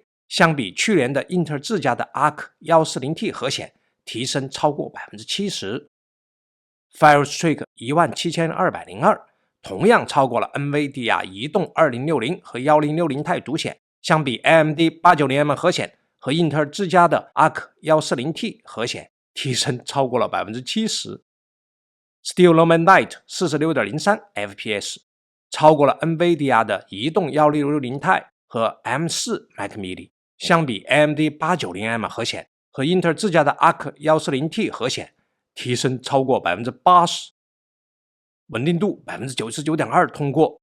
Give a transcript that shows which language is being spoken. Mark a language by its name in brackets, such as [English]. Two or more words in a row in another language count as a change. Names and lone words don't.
[Chinese] 相比去年的英特爾自家的 Arc 140T 核顯，提升超過 70%。Firestreak 17202同樣超過了 NVIDIA 移動2060和1060 Ti 獨顯，相比 AMD 890M 核顯和英特爾自家的 Arc 140T 核顯，提升超過了 70%。Still Nomad Lite 46.03 FPS， 超過了 NVIDIA 的移動1660 Ti 和 M4 Mac mini， 相比 AMD 890M 核顯和英特爾自家的 Arc 140T 核顯，提升超過 80%。穩定度 99.2% 通過。